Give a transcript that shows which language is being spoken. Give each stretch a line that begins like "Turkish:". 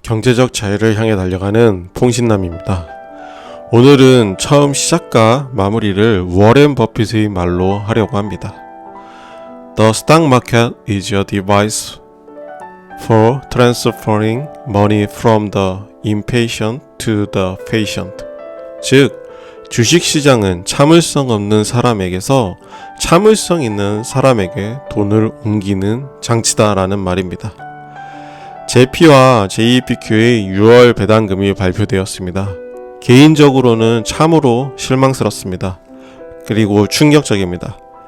Korean: 경제적 자유를 향해 달려가는 퐁신남입니다. 오늘은 처음 시작과 마무리를 워렌 버핏의 말로 하려고 합니다.
English: The stock market is a device for transferring money from the impatient to the patient.
Korean: 즉, 주식시장은 참을성 없는 사람에게서 참을성 있는 사람에게 돈을 옮기는 장치다라는 말입니다. 제피와 JEPQ의 6월 배당금이 발표되었습니다. 개인적으로는 참으로 실망스럽습니다. 그리고 충격적입니다.